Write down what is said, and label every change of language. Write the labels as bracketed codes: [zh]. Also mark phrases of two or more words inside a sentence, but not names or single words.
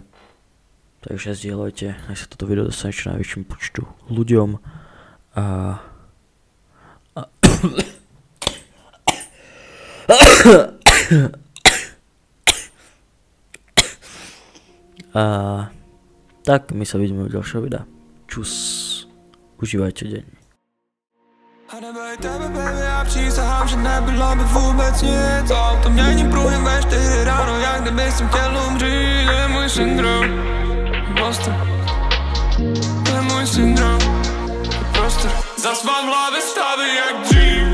[sk] Takže zdieľajte, nech sa toto video dostane čo najväčším počtu ľuďom a tak my sa vidíme v ďalšieho videa. Čus, užívajte deň. [cs] A nebej tebe, baby, já přísahám, že nebylo by vůbec nic. To měním průjem ve 4 ráno, jak kdyby jsem chtěl umřít. Je můj syndrom, prostě je můj syndrom, prostě zas mám v hlavě stavy jak dřív.